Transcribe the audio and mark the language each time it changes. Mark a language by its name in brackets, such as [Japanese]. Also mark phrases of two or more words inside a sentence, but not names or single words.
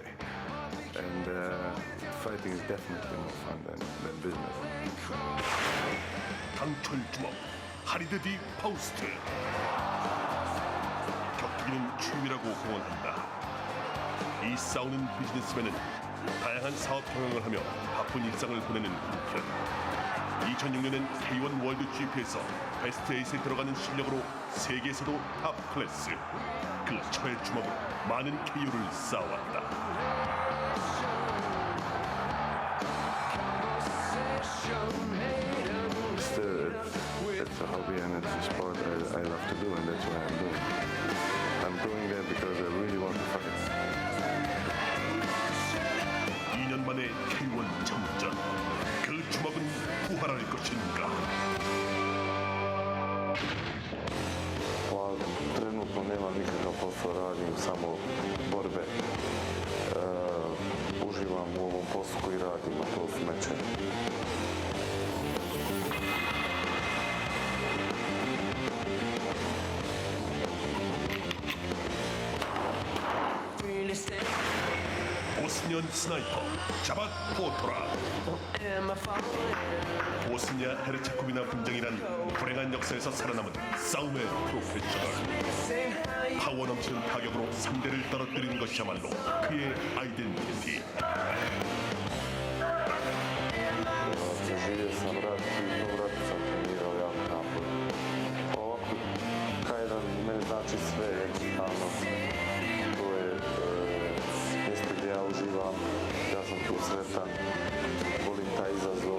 [English] And fighting is definitely more fun than business. [Korean] 강철 주먹 하리드 디 파우스트. 격투기는 취미라고 공언한다. 이 싸우는 비즈니스맨은 다양한 사업 경영을 하며 바쁜 일상을 보내는 한편 2006년엔 K1 월드 GP에서 베스트 8에 들어가는 실력으로 세계에서도 탑 클래스. 그 철의 주먹으로 많은 KO를 쌓아왔다. [English] It's a hobby and it's a sport I love to do, and that's why I'm doing it. I'm doing that because I really want to fight. [Korean] 2년 만에 K1 참전. 그 주먹은 부활할 것인가? [Bosnian] Trenutno nemam nikakav posao, radim samo borbe. Uživam u ovom poslu koji radim, a to su mečevi. [Korean] 보스니안 스나이퍼 자밭 포토라. 보스니아 헤르체코비나 분쟁이란 불행한 역사에서 살아남은 싸움의 프로페셔널. 파워 넘치는 타격으로 상대를 떨어뜨리는 것이야말로 그의 아이덴티티. [Bosnian] Preživio sam rat i u tom ratu sam trenirao jako naporno. Ovako, K1 meni znači sve jednostavno. To je mjesto gdje ja uživam, ja sam tu sretan, volim taj izazov.